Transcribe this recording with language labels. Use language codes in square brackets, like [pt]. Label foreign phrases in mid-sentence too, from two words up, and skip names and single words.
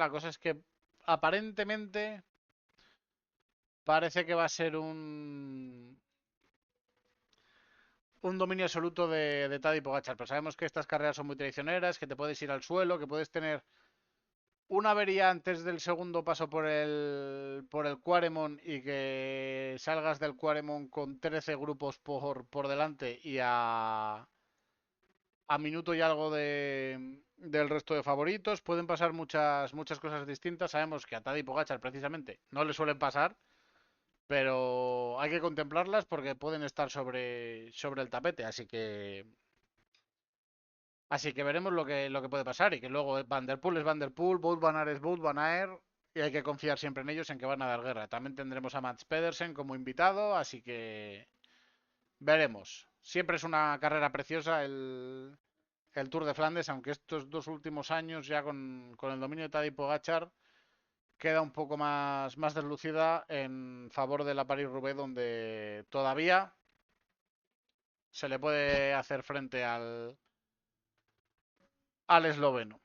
[es] La cosa es que aparentemente parece que va a ser un dominio absoluto de Tadej Pogačar, pero sabemos que estas carreras son muy traicioneras, que te puedes ir al suelo, que puedes tener una avería antes del segundo paso por el Quaremont y que salgas del Quaremont con 13 grupos por delante y a minuto y algo del resto de favoritos. Pueden pasar muchas cosas distintas. Sabemos que a Tadej Pogačar precisamente no le suelen pasar, pero hay que contemplarlas porque pueden estar sobre el tapete. Así que veremos lo que puede pasar y que luego Van der Poel es Van der Poel, Wout van Aert es Wout van Aert y hay que confiar siempre en ellos en que van a dar guerra. También tendremos a Mats Pedersen como invitado, así que veremos. Siempre es una carrera preciosa el Tour de Flandes, aunque estos 2 últimos años ya con el dominio de Tadej Pogačar queda un poco más deslucida en favor de la Paris-Roubaix, donde todavía se le puede hacer frente al esloveno.